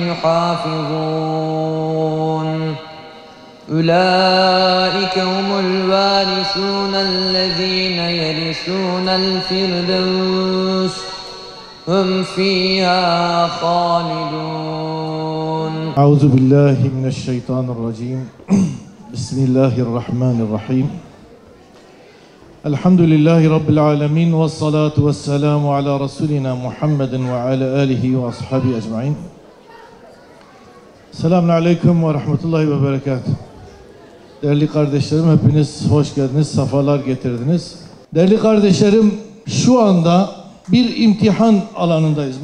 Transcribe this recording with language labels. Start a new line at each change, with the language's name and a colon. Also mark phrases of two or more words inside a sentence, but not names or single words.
Arabic: يحافظون أولئك هم الوارثون الذين يرثون الفردوس هم فيها خالدون. أعوذ بالله من الشيطان الرجيم. بسم الله الرحمن الرحيم. الحمد لله رب العالمين والصلاة والسلام على رسولنا محمد وعلى آله وأصحابه أجمعين. السلام عليكم ورحمة الله وبركاته.
Turkish: Değerli kardeşlerim, hepiniz hoş geldiniz, sefalar getirdiniz. Değerli kardeşlerim, şu anda bir imtihan alanındayız.